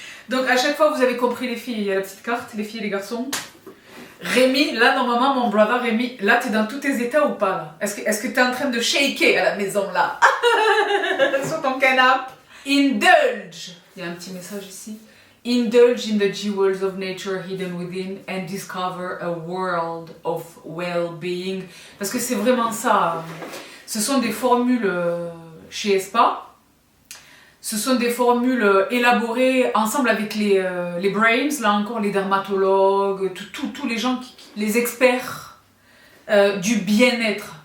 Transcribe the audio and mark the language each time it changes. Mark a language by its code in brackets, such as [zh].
[fr] Donc à chaque fois, vous avez compris les filles, il y a la petite carte, les filles et les garçons. Rémi, là normalement mon brother Rémi, là t'es dans tous tes états ou pas là? Est-ce que t'es en train de shaker à la maison là? Sur ton canapé. Indulge. Il y a un petit message ici. [en] Indulge in the jewels of nature hidden within and discover a world of well-being. [fr] Parce que c'est vraiment ça. Ce sont des formules chez Espa. Ce sont des formules élaborées ensemble avec les brains, là encore les dermatologues, tous les gens, les experts du bien-être.